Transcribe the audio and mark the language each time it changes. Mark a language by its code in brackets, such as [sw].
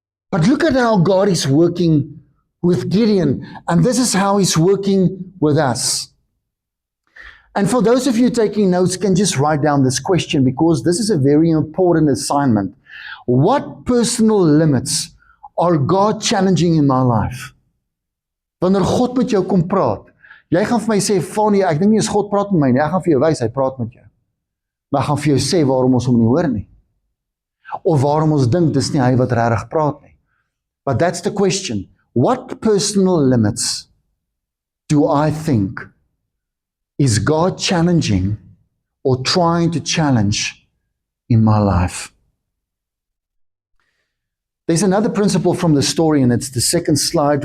[en] But look at how God is working with Gideon. And this is how He's working with us. And for those of you taking notes, can just write down this question, because this is a very important assignment. What personal limits are God challenging in my life? [af] Wanneer God met jou kom praat, jy gaan vir my sê, Fanie, ek dink nie as God praat met my nie, ek gaan vir jou wys, hy praat met jou. Maar ek gaan vir jou sê waarom ons hom nie hoor nie. Of waarom ons dink dis nie hy wat regtig praat nie. [en] But that's the question. What personal limits do I think is God challenging or trying to challenge in my life? There's another principle from the story, and it's the second slide.